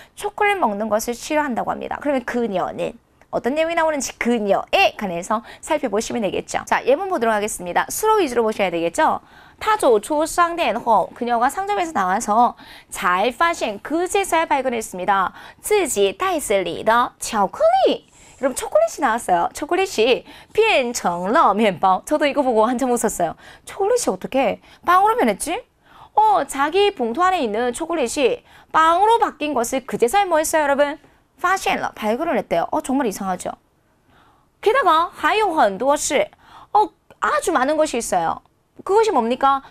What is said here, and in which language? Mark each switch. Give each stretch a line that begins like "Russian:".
Korean: 초콜릿 먹는 것을 싫어한다고 합니다. 그러면 그녀는 어떤 내용이 나오는지 그녀에 관해서 살펴보시면 되겠죠. 자, 예문 보도록 하겠습니다. 수로 위주로 보셔야 되겠죠.
Chinese: 他走出商店后
Korean: 그녀가 상점에서 나와서
Chinese: 才发现
Korean: 그제서야 발견했습니다.
Chinese: 自己袋子里的巧克力
Korean: 여러분 초콜릿이 나왔어요. 초콜릿이
Chinese: 变成了面包
Korean: 저도 이거 보고 한참 웃었어요. 초콜릿이 어떻게 빵으로 변했지? 자기 봉투 안에 있는 초콜릿이 빵으로 바뀐 것을 그제서야 뭐 했어요 여러분?
Chinese: 发现了
Korean: 발견을 했대요. 정말 이상하죠. 게다가
Chinese: 还有很多事
Korean: 아주 많은 것이 있어요. 그것이 뭡니까?